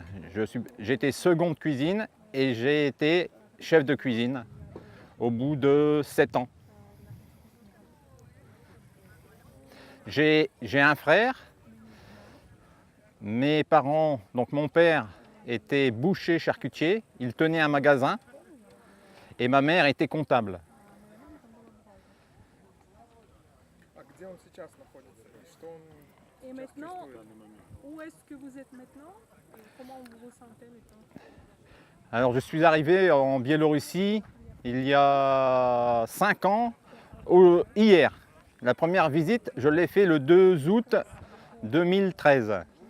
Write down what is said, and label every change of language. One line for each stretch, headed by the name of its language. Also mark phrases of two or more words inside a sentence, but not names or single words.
French: J'ai été second de cuisine et j'ai été chef de cuisine au bout de 7 ans. J'ai un frère. Mes parents, donc mon père était boucher charcutier, il tenait un magasin et ma mère était comptable.
Russian: А где он сейчас находится? И что он
French: Et
Russian: сейчас
French: maintenant,
Russian: чувствует?
French: où est-ce que vous êtes maintenant? Et comment vous vous sentez maintenant? Alors je suis arrivé en Biélorussie il y a 5 ans, hier. La première visite, je l'ai fait le 2 août 2013.